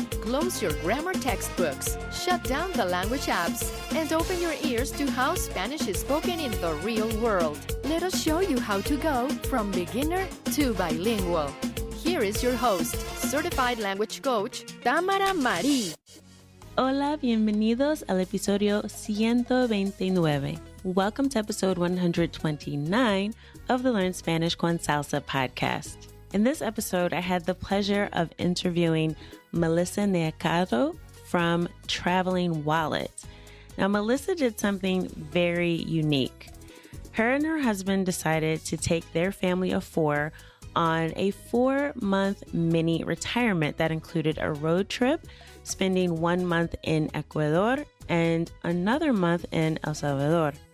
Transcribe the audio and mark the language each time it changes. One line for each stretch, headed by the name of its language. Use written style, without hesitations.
English: Close your grammar textbooks, shut down the language apps, and open your ears to how Spanish is spoken in the real world. Let us show you how to go from beginner to bilingual. Here is your host, certified language coach, Tamara Marie.
Spanish: Hola, bienvenidos al episodio 129.
English: Welcome to episode 129 of the Learn Spanish con Salsa podcast. In this episode, I had the pleasure of interviewing Melissa Neacato from Traveling Wallet. Now, Melissa did something very unique. Her and her husband decided to take their family of 4 on a 4-month mini retirement that included a road trip, spending 1 month in Ecuador and another month in El Salvador.